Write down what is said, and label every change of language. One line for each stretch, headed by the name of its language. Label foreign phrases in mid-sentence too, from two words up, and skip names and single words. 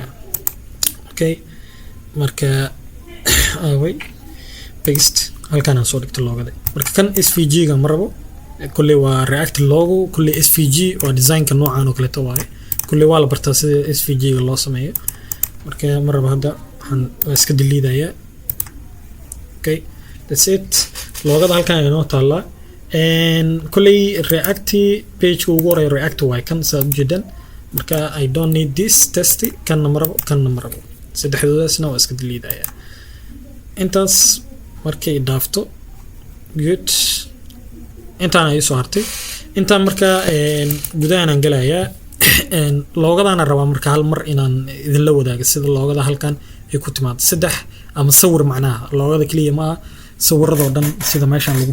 Somali: Okay, marka way paste halkan aan soo dhigto logada marka kan SVG ga marabo kulli waa React logo kulli SVG waa design-ka noocan oo kale tawaay kulli waa la bartaa sida SVG ga loo sameeyo marka maraba hadda waxaan iska deleedaya. Okay,
English: that's it
Somali: logada halkan inoo taala kulli React page ugu horeeyo React way kan soo jeedan marka
English: I don't need this test
Somali: kan marabo saddexdoodaasna waa iska deleedaya intaas markay dhaafto good intaan ay soo hartay intaan marka gudahan aan galayaa logadana rabaa marka hal mar inaan idin la wadaago sida logada halkan ay ku timaado saddex ama sawir macnaha logada kaliya ma sawirada oo dhan sida meeshan lagu